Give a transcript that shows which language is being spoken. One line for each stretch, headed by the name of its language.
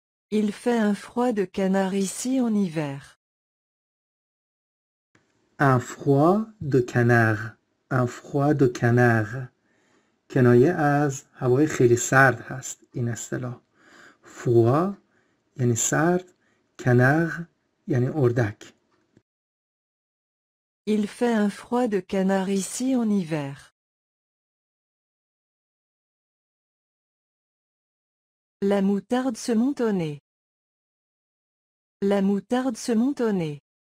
French: Il fait un froid de canard ici en hiver. un froid de canard. un froid de canard
Persian: کنایه از هوای خیلی سرد هست این اصطلاح. froid یعنی سرد، canard یعنی اردک.
French: Il fait un froid de canard ici en hiver. La moutarde se monte au nez. La moutarde se monte au nez.